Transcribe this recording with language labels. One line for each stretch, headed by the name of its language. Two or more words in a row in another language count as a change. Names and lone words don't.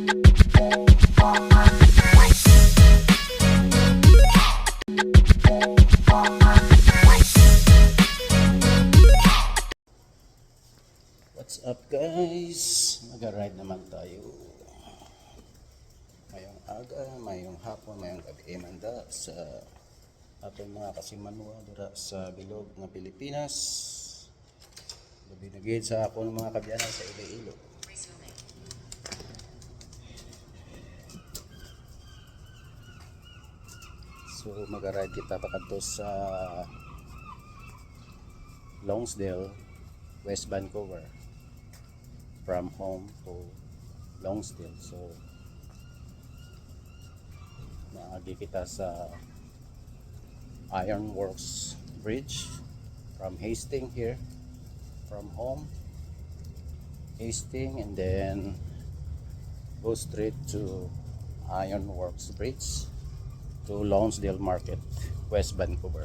English: What's up guys?
Filipino: Mag-ride naman tayo.
Hiligaynon: Mayong aga, mayong hapon, mayong gabi manda sa atong mga kasimanwa dira sa bilog ng Pilipinas. Labinagid sa ako ng mga kabyanan sa Iloilo. So mag-ride kita pakadto sa Lonsdale,
English: West Vancouver, from home to Lonsdale. So
Hiligaynon: naagi kita sa
English: Ironworks Bridge from Hastings here, from home Hastings, and then go straight to Ironworks Bridge to Lonsdale Market, West Vancouver.